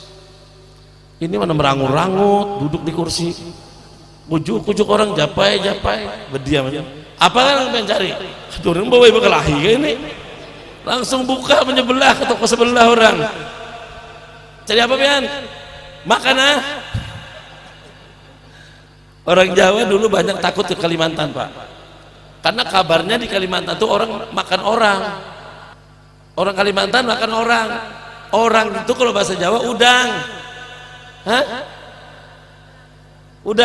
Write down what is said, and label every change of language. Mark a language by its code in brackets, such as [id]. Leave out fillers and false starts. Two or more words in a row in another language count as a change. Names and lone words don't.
[bjn] Ini mana merangut-rangut, duduk di kursi, kujuk orang japai, berdiam aja. [id] Apa kan yang cari? [bjn] Turun bawa ibu kelahi ini, langsung buka menyebelah ke toko sebelah orang. Cari apa pian? Makan ah. [id] Orang Jawa dulu banyak takut ke Kalimantan, Pak. Karena kabarnya di Kalimantan itu orang makan orang. Orang Kalimantan makan orang. Orang itu kalau bahasa Jawa udang. Hah? Udang.